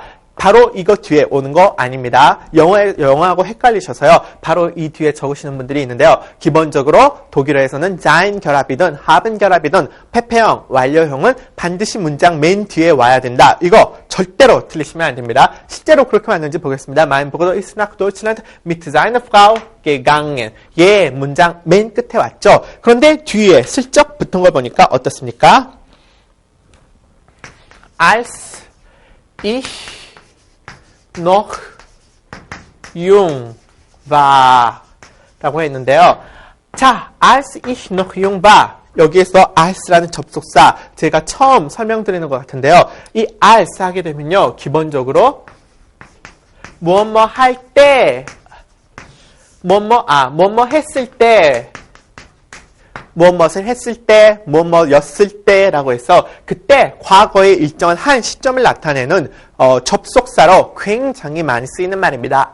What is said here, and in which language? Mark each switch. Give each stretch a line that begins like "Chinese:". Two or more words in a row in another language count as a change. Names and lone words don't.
Korean: 바로 이거 뒤에 오는 거 아닙니다. 영어하고 헷갈리셔서요. 바로 이 뒤에 적으시는 분들이 있는데요. 기본적으로 독일어에서는 sein 결합이든 haben 결합이든 폐폐형, 완료형은 반드시 문장 맨 뒤에 와야 된다. 이거 절대로 틀리시면 안 됩니다. 실제로 그렇게 왔는지 보겠습니다.
German: Mein Bruder ist nach Deutschland mit seiner Frau gegangen.
Korean: 예, 문장 맨 끝에 왔죠. 그런데 뒤에 슬쩍 붙은 걸 보니까 어떻습니까?
German: Als ich noch jung war
Korean: 라고 했는데요. 자,
German: als ich noch jung war
Korean: 여기에서 als라는 접속사 제가 처음 설명드리는 것 같은데요. 이 als 하게 되면요. 기본적으로 뭐뭐 할 때 뭐뭐 했을 때 무엇을 했을 때, 무엇이었을 때라고 해서 그때 과거의 일정한 한 시점을 나타내는 접속사로 굉장히 많이 쓰이는 말입니다.